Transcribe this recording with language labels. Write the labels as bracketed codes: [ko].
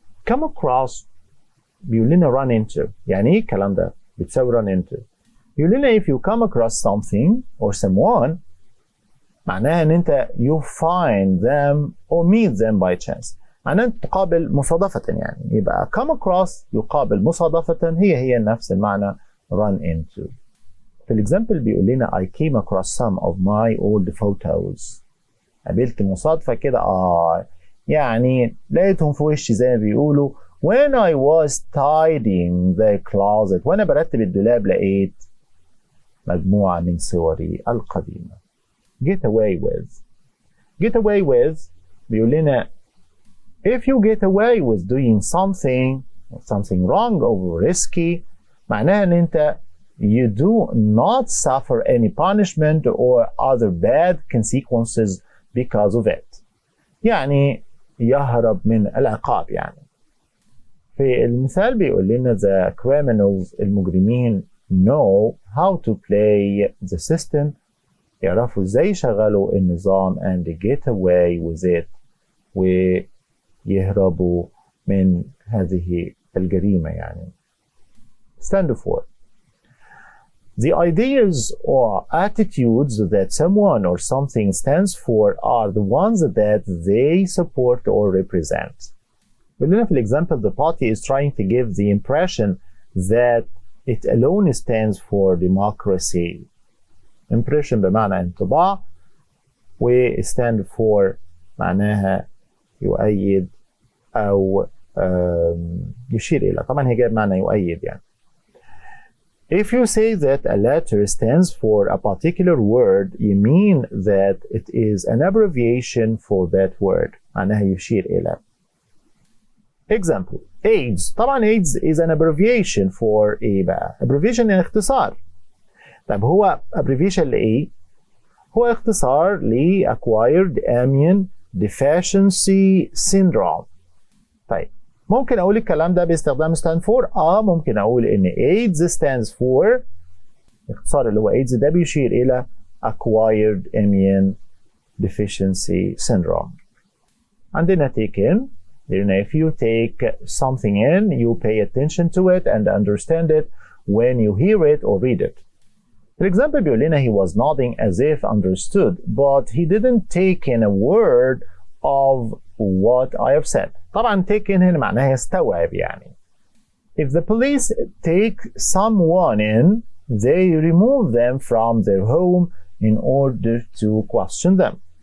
[en] come across [ar] بيقول لنا [en] run into. [ar] يعني ايه الكلام ده؟ بتساوي [en] run into. [ar] بيقول لنا [en] if you come across something or someone، [ar] معناها ان انت [en] you find them or meet them by chance. [ar] معناها انت تقابل مصادفة يعني. يبقى [en] come across [ar] يقابل مصادفة، هي نفس المعنى [en] run into. [ar] في الإكزامبل بيقول لنا [en] I came across some of my old photos. [ar] قابلت مصادفة كده يعني لقيتهم في وشي زي ما بيقولوا [en] when I was tidying the closet. [ar] وأنا برتب الدولاب لقيت مجموعة من صوري القديمة. [en] get away with [ar] بيقول لنا [en] if you get away with doing something wrong or risky، [ar] معناها ان انت [en] you do not suffer any punishment or other bad consequences because of it. [ar] يعني يهرب من العقاب يعني. في المثال بيقول لنا [en] the criminals، [ar] المجرمين [en] know how to play the system، [ar] يعرفوا ازاي يشغلوا النظام [en] and get away with it، [ar] ويهربوا من هذه الجريمة يعني. [en] stand for. The ideas or attitudes that someone or something stands for are the ones that they support or represent. For example, the party is trying to give the impression that it alone stands for democracy. [ar] Impression بمعنى انطباع، و stand for معناها يؤيد أو يشير إلى. طبعا هي جايب معنى يؤيد يعني. [en] If you say that a letter stands for a particular word, you mean that it is an abbreviation for that word. [ar] معناها يشير إلى. Example: AIDS. [en] طبعا AIDS is an abbreviation for [ar] إيه بقى؟ [en] abbreviation [ar] يعني اختصار. طيب هو abbreviation لإيه؟ هو اختصار ل [en] acquired immune deficiency syndrome. [ar] طيب ممكن اقول الكلام ده باستخدام stand for؟ ممكن اقول ان [en] AIDS stands for، [ar] اختصار اللي هو AIDS ده بيشير الى [en] acquired immune deficiency syndrome. [ar] عندنا [en] take in. If you take something in, you pay attention to it and understand it when you hear it or read it. For example [ar] بيقول لنا [en] he was nodding as if understood but he didn't take in a word of what I have said. [ar] طبعا take in هنا معناها يستوعب يعني. [en] If the police take someone in, they remove them from their home in order to question them.